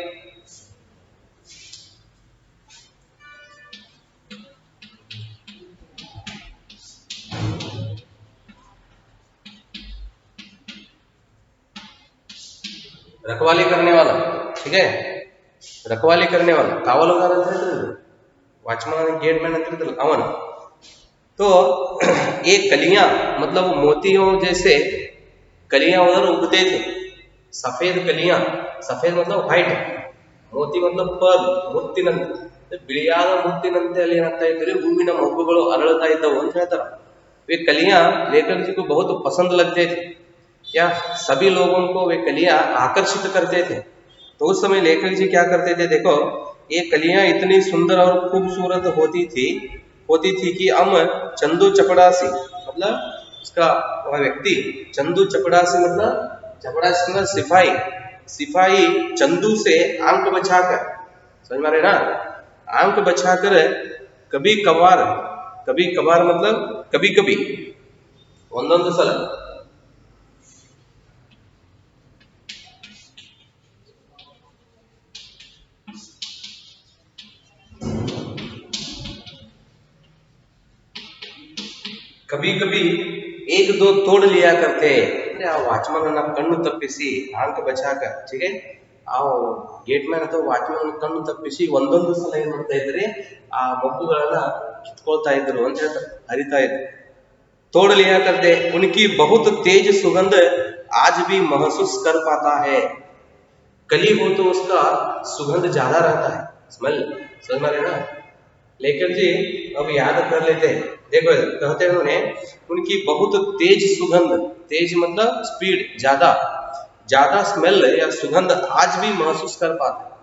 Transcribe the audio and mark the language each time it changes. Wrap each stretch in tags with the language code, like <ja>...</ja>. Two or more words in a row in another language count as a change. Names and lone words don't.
<hi>रखवाली करने वाला, ठीक है, रखवाली करने वाला,</hi> <kn>ಕಾವಲಗಾರ ಅಂತ ಹೇಳ್ತಿದ್ರು,</kn> <en>watchman gateman</en> <kn>ಅಂತ ಹೇಳ್ತಿದ್ರು ಅವನು।</kn> <hi>तो ये कलियां मतलब मोतियों जैसे कलियां उधर उगते थे। सफेद कलियां, सफेद मतलब व्हाइट, मोती मतलब पर्ल,</hi> <kn>ಮುತ್ತಿನಂತೆ, ಬಿಳಿಯಾದ ಮುತ್ತಿನಂತೆ ಅಲ್ಲಿ ಏನಾಗ್ತಾ ಇದ್ರೆ ಹೂವಿನ ಮೊಗ್ಗುಗಳು ಅರಳುತ್ತಾ ಇದ್ದವು ಅಂತ ಹೇಳ್ತಾರೆ।</kn> <hi>वे कलियां लेखक जी को बहुत पसंद लगते थे, या सभी लोगों को वे कलियां आकर्षित करते थे। तो उस समय लेखक जी क्या करते थे, देखो, ये कलियां इतनी सुंदर और खूबसूरत होती थी कि हम चंदू चपड़ासी मतलब उसका वह व्यक्ति, चंदू चपड़ासी मतलब, चपड़ासी मतलब सिपाही चंदू से आंख बचाकर, समझ में रहे ना, आंख बचाकर कभी कभार मतलब कभी कभी,</hi> <kn>ಒಂದೊಂದು ಸಲ,</kn> <hi>कभी कभी एक दो तोड़ लिया करते हैं।</hi> <kn>अरे ಆ ವಾಚ್ಮನ್ ಅನ್ನ ಕಣ್ಣು ತಪ್ಪಿಸಿ</kn> <hi>आंख बचाकर, ठीक है,</hi> <kn>ಆ ಗೇಟ್ ಮ್ಯಾನ್ ಅಥವಾ ವಾಚ್ಮನ್ ಕಣ್ಣು ತಪ್ಪಿಸಿ ಒಂದೊಂದು ಸಲ ಏನ್ ಮಾಡ್ತಾ ಇದ್ರೆ ಆ ಮೊಗ್ಗುಗಳನ್ನ ಕಿತ್ಕೊಳ್ತಾ ಇದ್ರು ಅಂತ ಹೇಳ್ತಾರೆ, ಹರಿತಾ ಇದ್ರು।</kn> <hi>तोड़ लिया करते, उनकी बहुत तेज सुगंध आज भी महसूस कर पाता है। कली हो तो उसका सुगंध ज्यादा रहता है, स्मेल, समझ में रहे ना। लेखक जी अब याद कर लेते हैं, देखो कहते हैं उन्होंने, उनकी बहुत तेज सुगंध, तेज मतलब स्पीड, ज्यादा स्मेल या सुगंध आज भी महसूस कर पाते हैं।</hi>